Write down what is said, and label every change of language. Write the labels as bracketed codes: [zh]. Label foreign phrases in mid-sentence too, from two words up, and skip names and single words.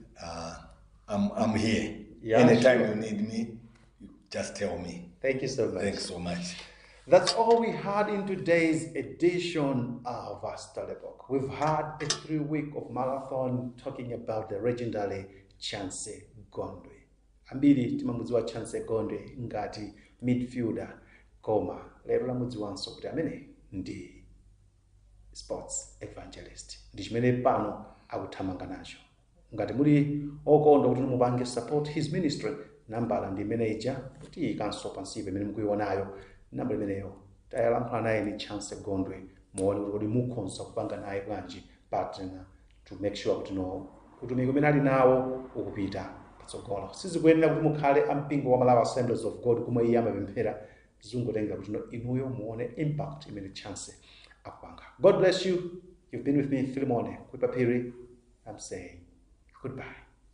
[en] I'm here. Yeah, Anytime sure. you need me, you just tell me. Thank you so much. Thanks so much. That's all we had in today's edition of our storybook. We've had a 3-week of marathon talking about the legendary Chancy Gondwe. [ny] Ambiri timamudziwa Chancy Gondwe ngati midfielder koma lero lamudziwanso kuti amene ndi [en] sports evangelist. [ny] Ndi chimene pano akuthamanga nacho. Ngati muli okondwa kuti mupange [en] support his ministry, [ny] nambala ndi manager kuti ikanso pansibe imene mukuyionayo, namba imeneyo tayalankhula naye ni Chancy Gondwe muone kuti mukhonza kupanga naye bwanji [en] partner to make sure [ny] kuti utumiki umene ali nawo ukupita patsogolo. Sizikuyenera kuti mukhale ampingo wa Malawi Assemblies of God kumwe iye amapemphera, zingotengera kuti inuyo muone impact imene Chancy akupanga. [en] God bless you. You've been with me, Philemon Kwipapiri. I'm saying goodbye.